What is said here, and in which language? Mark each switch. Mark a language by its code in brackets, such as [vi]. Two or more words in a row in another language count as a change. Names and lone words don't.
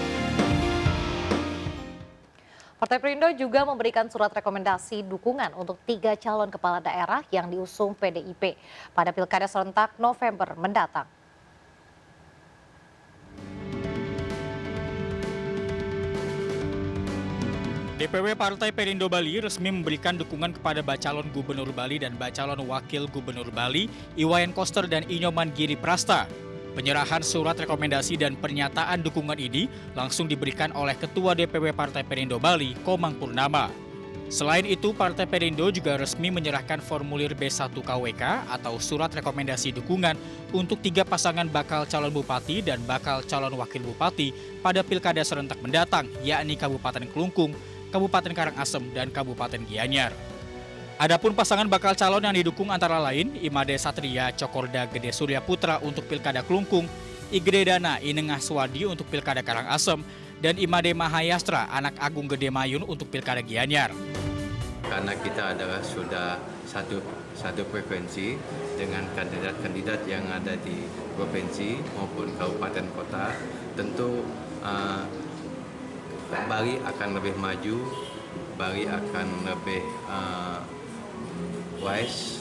[id] Partai Perindo juga memberikan surat rekomendasi dukungan untuk 3 calon kepala daerah yang diusung PDIP pada Pilkada serentak November mendatang. DPW Partai Perindo Bali resmi memberikan dukungan kepada Bacalon Gubernur Bali dan Bacalon Wakil Gubernur Bali, Iwayan Koster dan Inyoman Giri Prasta. Penyerahan surat rekomendasi dan pernyataan dukungan ini langsung diberikan oleh Ketua DPW Partai Perindo Bali, Komang Purnama. Selain itu, Partai Perindo juga resmi menyerahkan formulir B1 KWK atau surat rekomendasi dukungan untuk 3 pasangan bakal calon bupati dan bakal calon wakil bupati pada Pilkada serentak mendatang, yakni Kabupaten Kelungkung, Kabupaten Karangasem, dan Kabupaten Gianyar. Adapun pasangan bakal calon yang didukung antara lain Imade Satria Cokorda Gede Surya Putra untuk Pilkada Kelungkung, Igede Dana Inengah Swadi untuk Pilkada Karangasem, dan Imade Mahayastra Anak Agung Gede Mayun untuk Pilkada Gianyar. Karena kita adalah sudah satu frekuensi dengan kandidat-kandidat yang ada di provinsi maupun kabupaten kota, tentu Bali akan lebih maju, Bali akan lebih wise.